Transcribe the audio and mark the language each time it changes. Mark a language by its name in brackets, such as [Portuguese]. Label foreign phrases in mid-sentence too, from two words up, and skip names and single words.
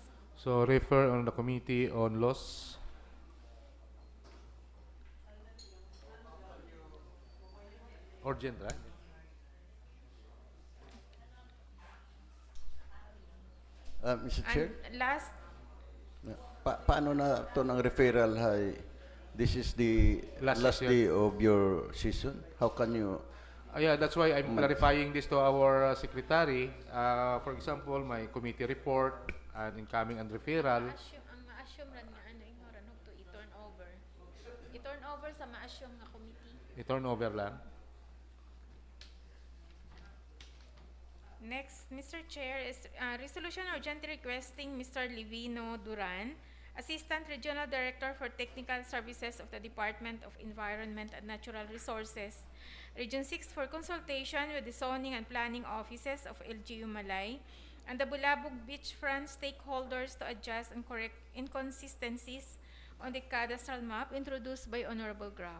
[English] So refer on the Committee on Laws. Urgent, right? Mr. Chair, And last, [Aklanon] paano na to ng referral? [English] This is the Last last session. day of your season. How can you? Yeah, that's why I'm clarifying this to our secretary. For example, my committee report and incoming and referral. [Aklanon] ang ma-assume ran nga ano inghoran to i-turn over. I-turn over sa ma-assume nga committee. I-turn over lang. [English] Next, Mr. Chair, is resolution urgently requesting Mr. Livino Duran, Assistant Regional Director for Technical Services of the Department of Environment and Natural Resources, Region 6, for consultation with the zoning and planning offices of LGU Malay and the Bulabog beachfront stakeholders to adjust and correct inconsistencies on the cadastral map introduced by Honorable Graf.